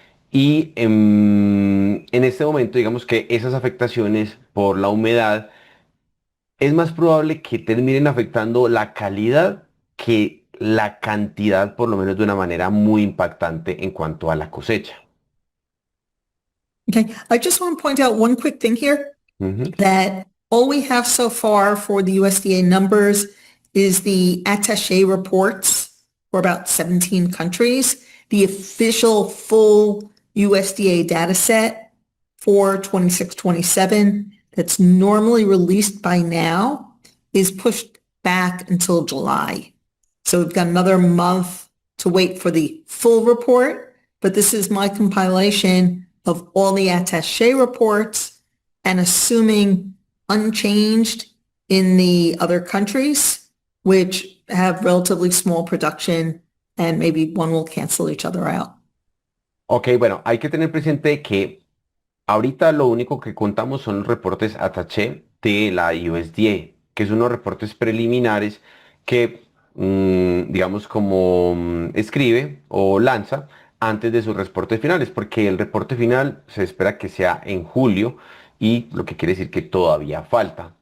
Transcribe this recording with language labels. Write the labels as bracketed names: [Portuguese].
[Spanish] Y en este momento, digamos que esas afectaciones por la humedad es más probable que terminen afectando la calidad que la cantidad, por lo menos de una manera muy impactante en cuanto a la cosecha. [English] Okay. I just want to point out one quick thing here. Ujú. That all we have so far for the USDA numbers is the attaché reports for about 17 countries. The official full USDA data set for 26-27 that's normally released by now is pushed back until July. So we've got another month to wait for the full report, but this is my compilation of all the attaché reports and assuming unchanged in the other countries, which have relatively small production and maybe one will cancel each other out. [Spanish] Ok, bueno, hay que tener presente que ahorita lo único que contamos son los reportes Ataché de la USDA, que son unos reportes preliminares que, digamos, como escribe o lanza antes de sus reportes finales, porque el reporte final se espera que sea en julio y lo que quiere decir que todavía falta.